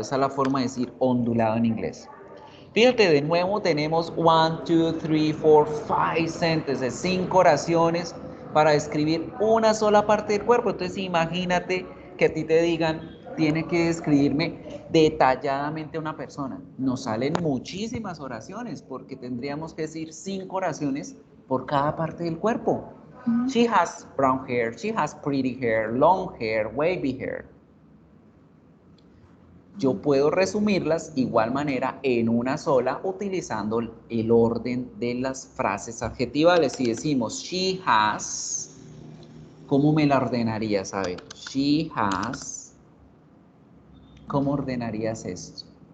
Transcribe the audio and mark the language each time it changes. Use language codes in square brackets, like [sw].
[es] Esa es la forma de decir ondulado en inglés. Fíjate, de nuevo tenemos 1, 2, 3, 4, 5 sentences, 5 oraciones para describir una sola parte del cuerpo. Entonces imagínate que a ti te digan, tiene que describirme detalladamente a una persona. Nos salen muchísimas oraciones porque tendríamos que decir 5 oraciones por cada parte del cuerpo. [en] She has brown hair, she has pretty hair, long hair, wavy hair. [es] Yo puedo resumirlas igual manera en una sola utilizando el orden de las frases adjetivales. Si decimos she has, ¿cómo me la ordenarías? A ver, she has, ¿cómo ordenarías esto?